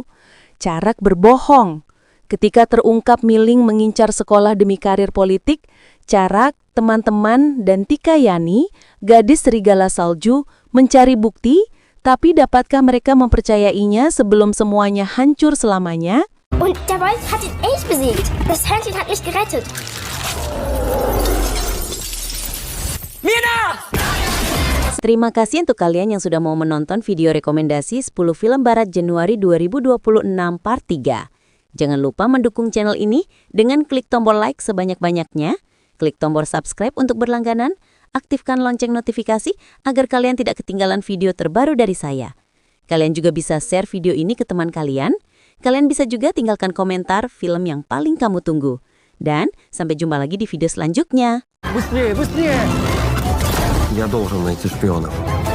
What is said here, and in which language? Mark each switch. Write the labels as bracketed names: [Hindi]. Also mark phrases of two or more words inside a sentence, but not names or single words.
[Indonesian] Charak berbohong. Ketika terungkap Milling mengincar sekolah demi karir politik, Charak, teman-teman, dan Tika Yani, gadis serigala salju, mencari bukti, tapi dapatkah mereka mempercayainya sebelum semuanya hancur selamanya? [German] Und der Wolf hat ihn echt besiegt. Das Händchen hat mich gerettet. [Indonesian] Terima kasih untuk kalian yang sudah mau menonton video rekomendasi 10 film barat Januari 2026 part 3. Jangan lupa mendukung channel ini dengan klik tombol like sebanyak-banyaknya, klik tombol subscribe untuk berlangganan, aktifkan lonceng notifikasi agar kalian tidak ketinggalan video terbaru dari saya. Kalian juga bisa share video ini ke teman kalian. Kalian bisa juga tinggalkan komentar film yang paling kamu tunggu. Dan sampai jumpa lagi di video selanjutnya. [Russian] Быстрее, быстрее! [Chinese] 人家都是每次spion的。